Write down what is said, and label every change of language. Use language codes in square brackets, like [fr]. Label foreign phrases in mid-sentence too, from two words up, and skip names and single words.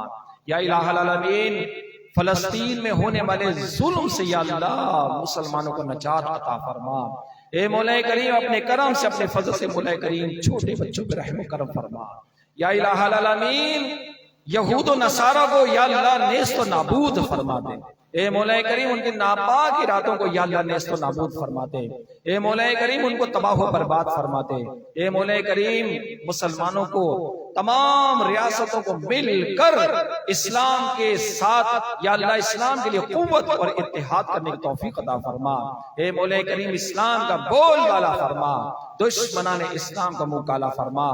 [ar] یا الہ العالمین [ur] فلسطین میں ہونے والے ظلم سے یا اللہ مسلمانوں کو نجات عطا فرما۔ اے مولا کریم اپنے کرم سے، اپنے فضل سے مولا کریم چھوٹے بچوں پر رحم و کرم فرما۔ [ar] یا الہ العالمین [ur] یہود و نصارہ کو یا اللہ نیست و نابود فرما دے۔ اے مولا کریم ان کی ناپاک ارادوں کو یا اللہ نیست و نابود فرما دے۔ اے مولا کریم ان کو تباہ و برباد فرما دے۔ اے مولا کریم مسلمانوں کو، تمام ریاستوں کو مل کر اسلام کے ساتھ یا اللہ اسلام کے لیے قوت اور اتحاد کرنے کی توفیق عطا فرما۔ اے مولا کریم اسلام کا بول بالا فرما، دشمنان اسلام کا منہ کالا فرما۔